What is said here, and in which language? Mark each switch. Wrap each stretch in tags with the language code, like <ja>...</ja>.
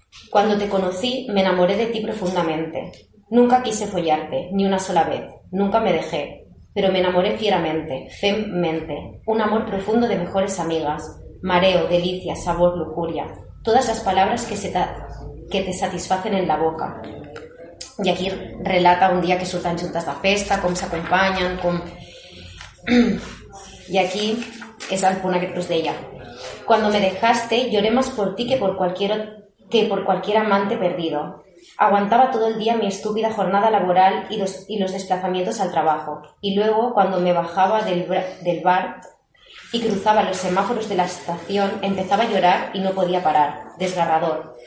<es>Cuando te conocí, me enamoré de ti profundamente. Nunca quise follarte, ni una sola vez. Nunca me dejé. Pero me enamoré fieramente, femmente. Un amor profundo de mejores amigas. Mareo, delicia, sabor, lujuria. Todas las palabras que te satisfacen en la boca.</es> <ca>I aquí relata un dia que surten juntes de festa, com s'acompanyen, com... I aquí és el punt aquest que us deia.</ca> <es>Cuando me dejaste, lloré más por ti que por cualquier amante perdido. Aguantaba todo el día mi estúpida jornada laboral y los desplazamientos al trabajo. Y luego, cuando me bajaba del bar y cruzaba los semáforos de la estación, empezaba a llorar y no podía parar. Desgarrador.</es>